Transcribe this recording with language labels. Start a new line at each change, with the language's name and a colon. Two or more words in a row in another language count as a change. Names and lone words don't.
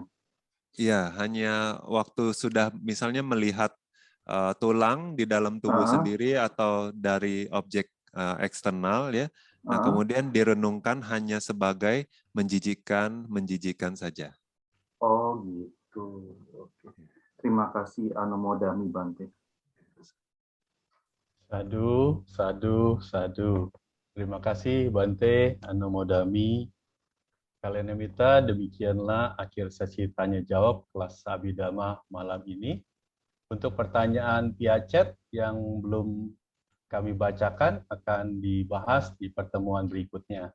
Indonesian: Iya, hanya waktu sudah misalnya melihat tulang di dalam tubuh sendiri atau dari objek eksternal, ya. Nah, kemudian direnungkan hanya sebagai menjijikkan saja. Oh, gitu. Oke. Terima kasih
Pali: Anumodami Bante. Sadu, sadu, sadu.
Indonesian: Terima kasih
Pali: Bante Anumodami.
Indonesian: Kalenamita, demikianlah akhir sesi tanya jawab kelas Abhidhamma malam ini. Untuk pertanyaan via chat yang belum kami bacakan akan dibahas di pertemuan berikutnya.